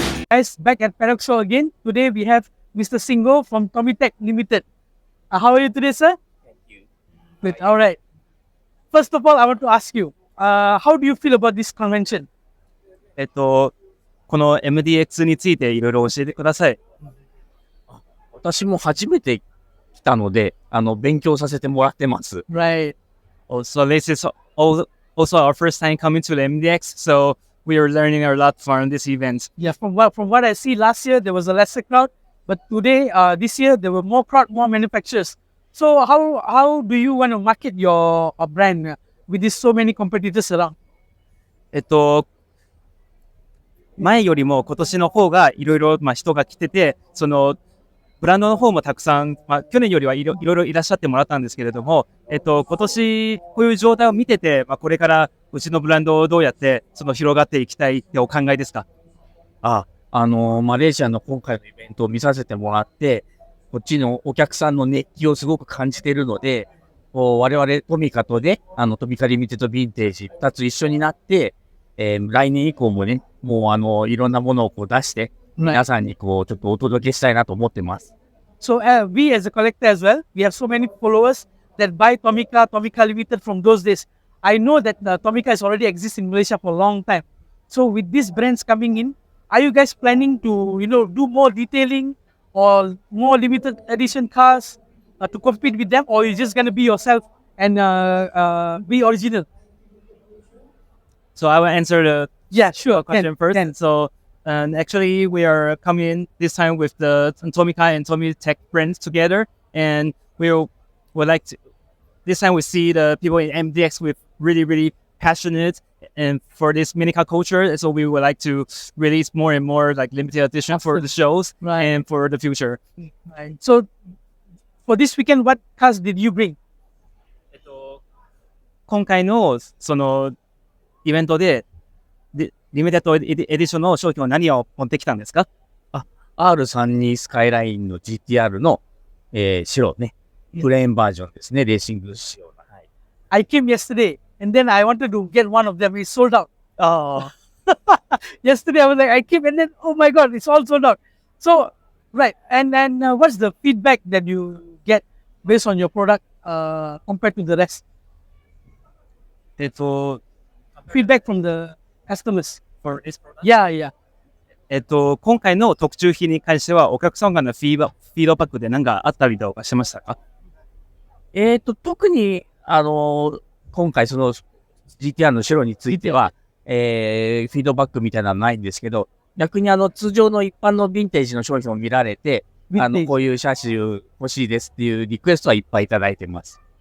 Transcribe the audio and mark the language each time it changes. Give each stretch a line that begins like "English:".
English: Guys, back at Paddock Show again. Today we have Mr. Singo from Tommy Tech Limited. How are you today, sir? Thank you. Good. All right. First of all, I want to ask you, how do you feel about this convention?
Japanese: この MDX についていろいろ教えてください。私も初めて来たので、勉強させてもらってます。
English: Right. So this is also our first time coming to the MDX, so we are learning a lot from this event. Yeah. From what I see, last year there was a lesser crowd, but today, this year there were more crowd, more manufacturers. So how do you want to market your brand with these so many competitors around?
Japanese: 前よりも今年の方がいろいろ人が来てて、そのブランドの方もたくさん、去年よりはいろいろいらっしゃってもらったんですけれども、今年こういう状態を見てて、これからうちのブランドをどうやって広がっていきたいってお考えですか？マレーシアの今回のイベントを見させてもらって、こっちのお客さんの熱気をすごく感じているので、我々トミカとね、トミカリミテッドヴィンテージ2つ一緒になって、来年以降もね、もういろんなものを出して、皆さんにちょっとお届けしたいなと思ってます。
English: So we as a collector as well, we have so many followers that buy Tomica Limited from those days. I know that Tomica has already exists in Malaysia for a long time. So with these brands coming in, are you guys planning to, do more detailing or more limited edition cars to compete with them, or are you just going to be yourself and be original? So I will answer the Yeah, sure. question first. Can. So actually, we are coming this time with the Tomica and Tommy Tech brands together, and would like to. This time we see the people in MDX with really passionate and for this minicar culture. So we would like to release more and more limited edition for the shows and for the future. Right. So for this weekend, what cars did you bring?
Japanese: 今回のそのイベントでリミテッドエディションの商品は何を持ってきたんですか？ R32 スカイラインの GTR の、白ね、プレーンバージョンですね、レーシング仕様の。はい、
English: I came yesterday and then I wanted to get one of them. It's sold out. Yesterday I was like, I came and then, oh my God, it's all sold out. So, right. And then what's the feedback that you get based on your product compared to the rest? Feedback from the customers. For this product? Yeah.
Japanese: 今回の特注品に関しては、お客様のフィードバックで何かあったりとかしましたか？特に、今回その GTR の白については、フィードバックみたいなのはないんですけど、逆に通常の一般のヴィンテージの商品を見られて、こういう車種欲しいですっていうリクエストはいっぱいいただいてます。